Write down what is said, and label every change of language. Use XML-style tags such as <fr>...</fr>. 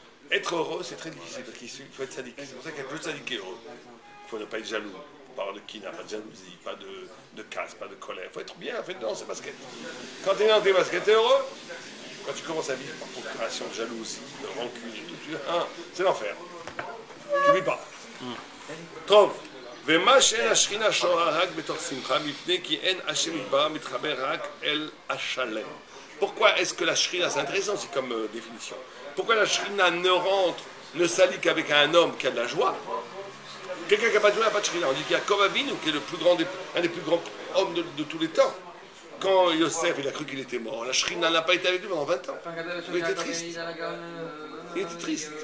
<fr>Être heureux, c'est très difficile, parce qu'il faut être sadique. C'est pour ça qu'il y a que le sadique qui est heureux. Il faut ne pas être jaloux. Pas avoir de kina, pas de jalousie, pas de casse, pas de colère. Il faut être bien, fait dans ses baskets. Quand tu es dans tes baskets, tu es heureux. Quand tu commences à vivre par procuration, de jalousie, de rancune et tout, c'est l'enfer. Tu vis pas.</fr> <he>טוב, ומה שאין השכינה שורה רק בתוך שמחה, מפני כי אין השם יתברך מתחבר רק אל השלם.</he> <fr>Pourquoi est-ce que la shrina, c'est intéressant, c'est comme définition. Pourquoi la shrina ne s'allie qu'avec un homme qui a de la joie? Quelqu'un qui n'a pas de joie n'a pas de shrina. On dit qu'il y a Yaakov Avinu, qui est un des plus grands hommes de tous les temps. Quand Yosef, il a cru qu'il était mort, la shrina n'a pas été avec lui pendant 20 ans. Il était triste. Il était triste.</fr>